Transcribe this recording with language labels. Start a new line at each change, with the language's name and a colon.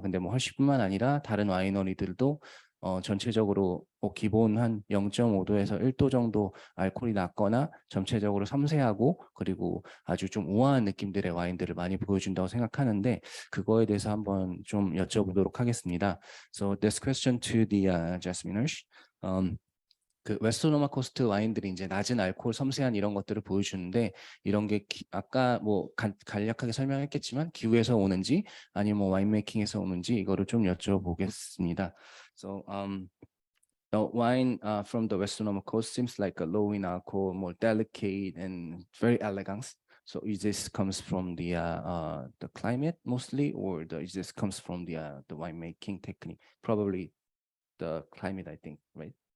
Korean: 근데 뭐 헐시뿐만 아니라 다른 와이너리들도 전체적으로 기본 한 0.5도에서 1도 정도 알코올이 낮거나 전체적으로 섬세하고 그리고 아주 좀 우아한 느낌들의 와인들을 많이 보여준다고 생각하는데 그거에 대해서 한번 좀 여쭤보도록 하겠습니다.
English: So this question to the Jasminers.
Korean: 그 웨스트노마 코스트 와인들이 이제 낮은 알코올 섬세한 이런 것들을 보여주는데 이런 게 아까 뭐 간략하게 설명했겠지만 기후에서 오는지 아니면 뭐 와인 메이킹에서 오는지 이거를 좀 여쭤보겠습니다.
English: So the wine from the Western Sonoma coast seems like a low in alcohol, more delicate and very elegant. So is this comes from the climate mostly, or is this comes from the winemaking technique? Probably the climate, I think, right?